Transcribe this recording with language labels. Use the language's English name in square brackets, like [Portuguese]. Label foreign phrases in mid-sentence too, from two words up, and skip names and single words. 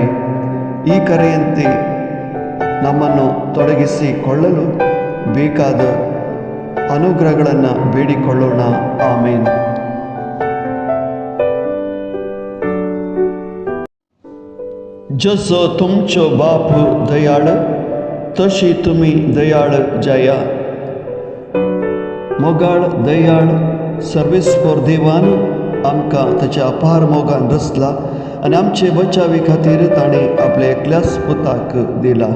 [Kannada] ಈ ಕರೆಯಂತೆ ನಮ್ಮನ್ನು ತೊಡಗಿಸಿಕೊಳ್ಳಲು ಬೇಕಾದ ಅನುಗ್ರಹಗಳನ್ನು ಬೇಡಿಕೊಳ್ಳೋಣ. ಆಮೇನ್. [Konkani] जसं तुमचो बाप दयाळ तशी तुम्ही दयाळ जाया. मोगाळ दयाळ सर्वेस्पर देवान आमकां ताच्या अपार मोगान रचला आनी आमचे बचावी खातीर ताणें आपल्या एकल्याच पुताक दिला.